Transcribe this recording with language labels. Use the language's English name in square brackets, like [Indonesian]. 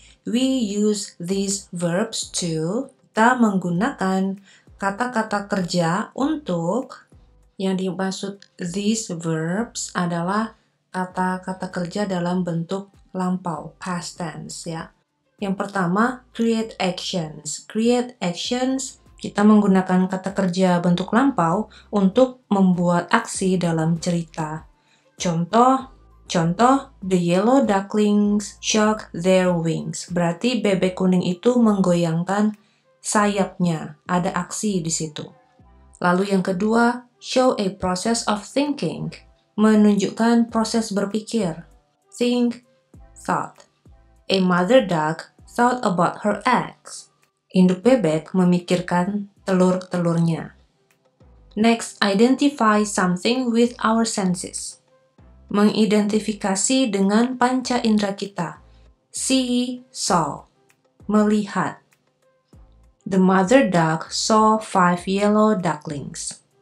[English] We use these verbs to, [Indonesian] kita menggunakan kata-kata kerja untuk, yang dimaksud [English] these verbs [Indonesian] adalah kata-kata kerja dalam bentuk lampau, past tense ya. Yang pertama, [English] create actions. [Indonesian] Create actions, kita menggunakan kata kerja bentuk lampau untuk membuat aksi dalam cerita. Contoh, [English] the yellow ducklings shook their wings. [Indonesian] Berarti bebek kuning itu menggoyangkan sayapnya. Ada aksi di situ. Lalu yang kedua, [English] show a process of thinking. [Indonesian] Menunjukkan proses berpikir. Think, thought. [English] A mother duck thought about her eggs. [Indonesian] Induk bebek memikirkan telur-telurnya. [English] Next, identify something with our senses. [Indonesian] Mengidentifikasi dengan panca indera kita. See, saw. Melihat. [English] The mother duck saw 5 yellow ducklings.